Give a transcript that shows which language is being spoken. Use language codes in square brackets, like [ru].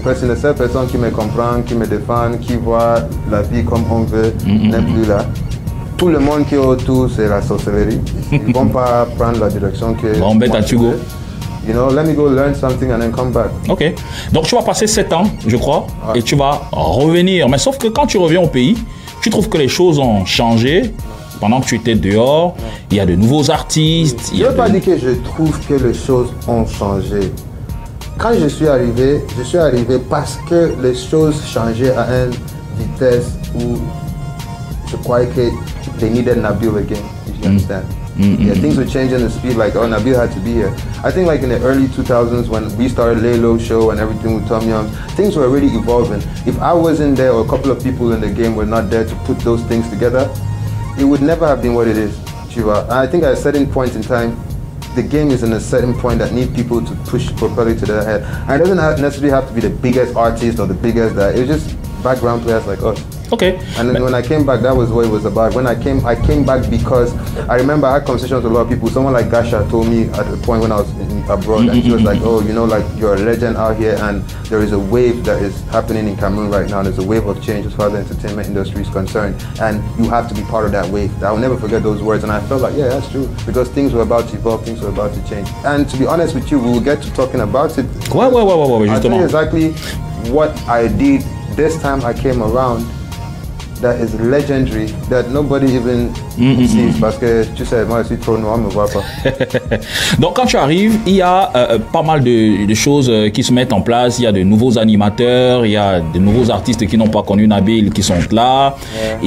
[fr] La seule personne qui me comprend, qui me défend, qui voit la vie comme on veut, n'est plus là. Tout le monde qui est autour, c'est la sorcellerie. Ils vont pas prendre la direction que... Bon, ben, tu go. [en] You know, let me go learn something and then come back. Ok. [fr] Donc, tu vas passer 7 ans, je crois, et tu vas revenir. Mais sauf que quand tu reviens au pays, tu trouves que les choses ont changé. Pendant que tu étais dehors, il y a de nouveaux artistes. Je ne veux pas dire que je trouve que les choses ont changé. Quand je suis arrivé parce que les choses changeaient à une vitesse où je croyais que [en] they needed Nabil again, if you understand. Yeah, things were changing the speed, like, oh, Nabil had to be here. I think like in the early 2000s when we started Laylo Show and everything with Tom Young, things were already evolving. If I wasn't there or a couple of people in the game were not there to put those things together, it would never have been what it is. I think at a certain point in time, the game is in a certain point that need people to push properly to their head. And it doesn't necessarily have to be the biggest artist or the biggest that. It's just background players like us. Okay. And then when I came back, that was what it was about. When I came back because I remember I had conversations with a lot of people. Someone like Gasha told me at the point when I was abroad, and she was like, oh, you know, like you're a legend out here and there is a wave that is happening in Cameroon right now. There's a wave of change as far as the entertainment industry is concerned. And you have to be part of that wave. I'll never forget those words. And I felt like, yeah, that's true. Because things were about to evolve, things were about to change. And to be honest with you, we will get to talking about it. [fr] Ouais, [en] I'll tell you exactly what I did this time I came around. That is legendary, that nobody even sees, [fr] parce que tu sais, moi je suis trop noir, on me voit pas. Donc quand tu arrives, il y a pas mal de choses qui se mettent en place. Il y a de nouveaux animateurs, il y a de nouveaux artistes qui n'ont pas connu Nabil qui sont là. [en] Yeah.